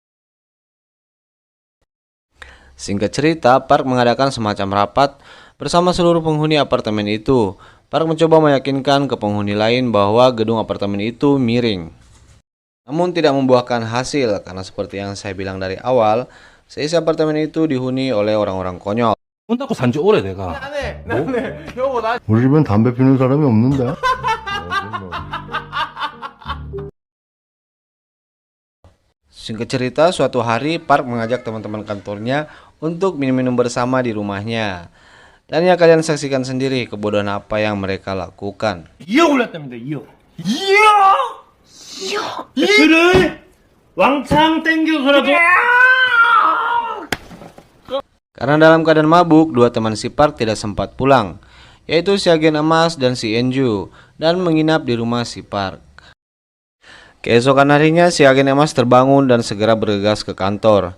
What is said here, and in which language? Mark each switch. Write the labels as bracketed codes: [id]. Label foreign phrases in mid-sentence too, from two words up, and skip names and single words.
[id] Singkat cerita, Park mengadakan semacam rapat bersama seluruh penghuni apartemen itu. Park mencoba meyakinkan ke penghuni lain bahwa gedung apartemen itu miring. Namun tidak membuahkan hasil karena seperti yang saya bilang dari awal, seisi apartemen itu dihuni oleh orang-orang konyol. [ko] 혼자고 산지 오래 내가. 우리 집엔 담배 피우는 사람이 없는데. [id] Singkat cerita, suatu hari Park mengajak teman-teman kantornya untuk minum-minum bersama di rumahnya. Dan ya kalian saksikan sendiri kebodohan apa yang mereka lakukan. [ko] 2억 올랐답니다. 2억. 2억! 그래! 왕창 땡겨서라도. [id] Karena dalam keadaan mabuk, dua teman si Park tidak sempat pulang, yaitu si Agen Emas dan si Enju, dan menginap di rumah si Park. Keesokan harinya si Agen Emas terbangun dan segera bergegas ke kantor.